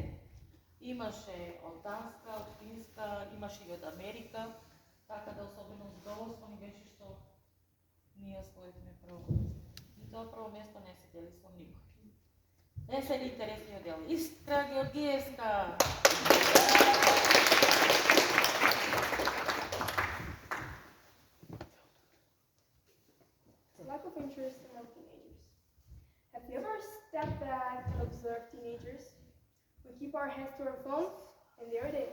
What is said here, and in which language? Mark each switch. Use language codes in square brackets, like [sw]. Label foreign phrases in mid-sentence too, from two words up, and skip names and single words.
[mk] Имаше од Данска, од Финска, имаше и од Америка, така да особено задоволство ни беше што ние освоивме прво место. И тоа прво место не се дели со никој. Десен интересниот дел. Искра Георгиевска. [en] Lack of interest among teenagers. Have you ever stepped back and observed teenagers? We keep our heads to our phones, and there it is.